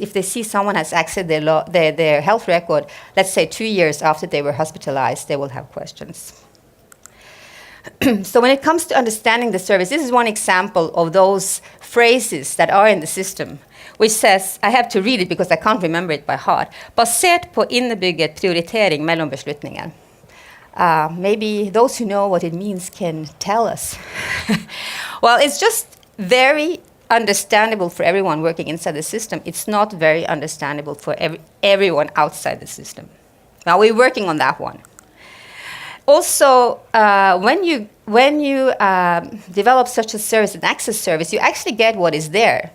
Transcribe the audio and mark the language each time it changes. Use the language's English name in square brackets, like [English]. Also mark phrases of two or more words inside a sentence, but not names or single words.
[English] If they see someone has accessed their health record, let's say 2 years after they were hospitalized, they will have questions. So when it comes to understanding the service, this is one example of those phrases that are in the system, which says, I have to read it because I can't remember it by heart, [Norwegian] basert på innebygget prioritering mellom beslutninger. [English] Maybe those who know what it means can tell us. Well, it's just very understandable for everyone working inside the system. It's not very understandable for everyone outside the system. Now we're working on that one. Also, when you develop such a service, an access service, you actually get what is there.